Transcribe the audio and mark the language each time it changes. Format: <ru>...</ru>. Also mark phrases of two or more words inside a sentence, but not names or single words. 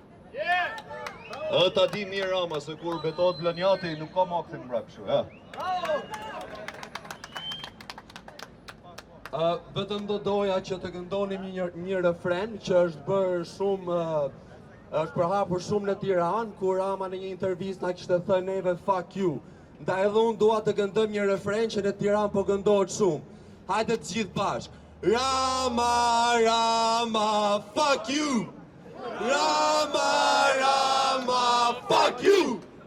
<sq>Ta di mirë Rama se kur betohet Blanjati nuk ka ma këthim mrak kështu, ja. Vetëm do doja që të këndonim një refren që është bërë shumë, është përhapur shumë në Tiranë, kur Rama në një intervistë na kishte thënë neve</sq> <en>fuck you.</en> <sq>Ndaj edhe unë dua të këndojmë një refren që në Tiranë po këndohet shumë. Hajde të gjithë bashkë. Rama, Rama,</sq> <en>fuck you!</en> <sq>Rama, Rama,</sq> <en>fuck you!</en>